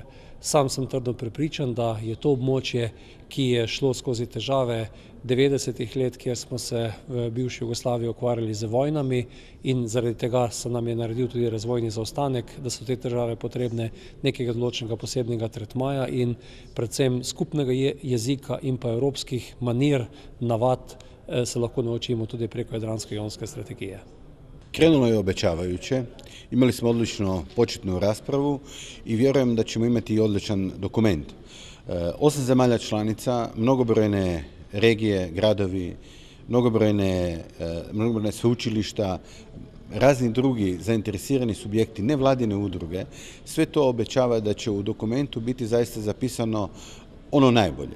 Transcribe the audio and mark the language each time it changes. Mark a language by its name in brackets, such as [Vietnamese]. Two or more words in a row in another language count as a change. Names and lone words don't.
[Slovenian] Sam sem trdno prepričan, da je to območje, ki je šlo skozi težave 90-ih let, kjer smo se v bivši Jugoslaviji ukvarjali z vojnami in zaradi tega se nam je naredil tudi razvojni zaostanek, da so te težave potrebne nekega določenega posebnega tretmaja in predvsem skupnega jezika in pa evropskih manir, navad se lahko naučimo tudi preko jadransko-jonske strategije. [Croatian] Krenulo je obećavajuće, imali smo odličnu početnu raspravu i vjerujem da ćemo imati i odličan dokument. 8 zemalja članica, mnogobrojne regije, gradovi, mnogobrojne sveučilišta, razni drugi zainteresirani subjekti, nevladine udruge, sve to obećava da će u dokumentu biti zaista zapisano ono najbolje.